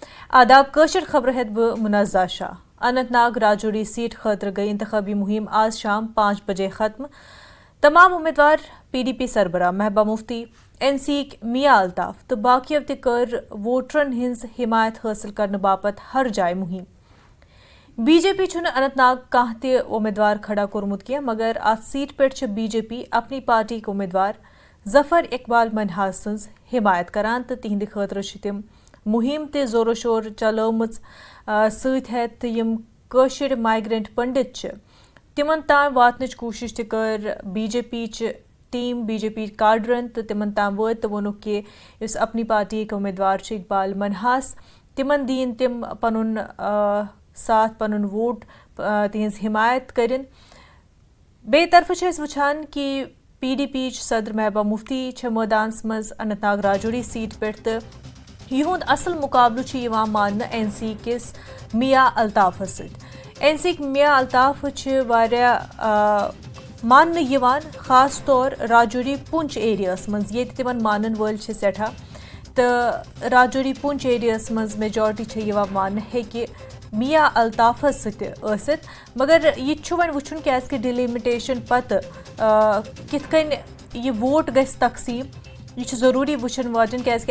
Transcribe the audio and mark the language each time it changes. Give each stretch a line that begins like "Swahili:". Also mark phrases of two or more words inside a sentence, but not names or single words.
Kashmiri: آداب کٲشِر خبرٕ ہٮ۪تھ بہٕ منزہ شاہ اننت ناگ راجوری سیٹ خٲطرٕ گٔیہِ انتخابی مُہِم آز شام 5 بجے ختم تمام امیدوار PDP سربراہ محبوبہ مفتی NC یِکۍ میاں الطاف تہٕ باقیو تہِ کٔر ووٹرن ہٕنٛز حمایت حٲصِل کرنہٕ باپتھ ہر جایہِ مُہِم BJP چھُنہٕ اننت ناگ کانٛہہ تہِ امیدوار کھڑا کوٚرمُت کینٛہہ مگر اتھ سیٹہِ پٮ۪ٹھ چھِ BJP اپنی پارٹیِکۍ امیدوار ظفر اقبال منہاز سٕنٛز حمایت کران تہٕ تِہنٛدِ خٲطرٕ چھِ تِم مُہِم تہِ زورو شور چلٲومٕژ سۭتۍ ہٮ۪تھ تہٕ یِم کٲشِر مایگرنٹ پنڈت چھِ تِمن تام واتنٕچ کوٗشش تہِ کٔر BJP چہِ ٹیٖم BJP کاڈرن تہٕ تِمن تام وٲتۍ تہٕ ووٚنُکھ کہِ یُس اپنی پارٹیِکۍ امیدوار چھِ اقبال منہاس تِمن دِیِن تِم پنُن ساتھ پنُن ووٹ تِہنٛز حمایت کٔرِنۍ بیٚیہِ طرفہٕ چھِ أسۍ وٕچھان کہِ PDP یِچ صدر محبوبہ مفتی چھِ مٲدانس منٛز اننت ناگ راجوری سیٹ پٮ۪ٹھ تہٕ یِہُنٛد اصل مُقابلہٕ چھُ یِوان ماننہٕ NC کِس میاں الطافس سۭتۍ NC یِکۍ میاں الطاف چھِ واریاہ ماننہٕ یِوان خاص طور راجوری پونچھ ایریاہس منٛز ییٚتہِ تِمن مانن وٲلۍ چھِ سٮ۪ٹھاہ تہٕ راجوری پونچھ ایریاہس منٛز میجارٹی چھےٚ یِوان ماننہٕ ہیٚکہِ میاں الطافس سۭتۍ ٲسِتھ مگر یہِ تہِ چھُ وۄنۍ وٕچھُن کیازکہِ ڈِلِمِٹیشن پتہٕ کِتھ کٔنۍ یہِ ووٹ گژھِ تقسیٖم یہِ چھُ ضروٗری وٕچھُن واجیٚنۍ کیازکہِ